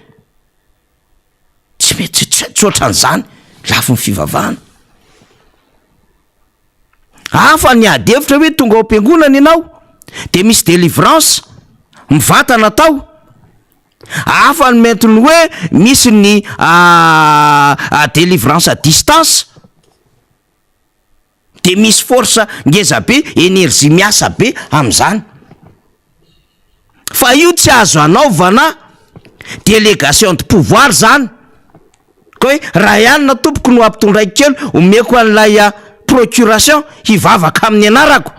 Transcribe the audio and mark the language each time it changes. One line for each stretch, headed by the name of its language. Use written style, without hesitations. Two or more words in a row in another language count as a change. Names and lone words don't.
Malagasy: Tsy mety tsoatran'izany, lafo ny fivavahana. Hafa ny ady hevitra hoe tonga ao am-piangonana ianao de misy délivrance mivantana tao. Hafa ny metiny hoe misy ny
French: délivrance à distance,
Malagasy: de misy force ngeza be, énergie miasa be am'izany. Fa io tsy azo anaovana
French: délégation de pouvoir
Malagasy: zany. Ka hoe raha ihany na tompoko no ampitondraiky kely omeko an'ilay procuration hivavaka amin'ny anarako.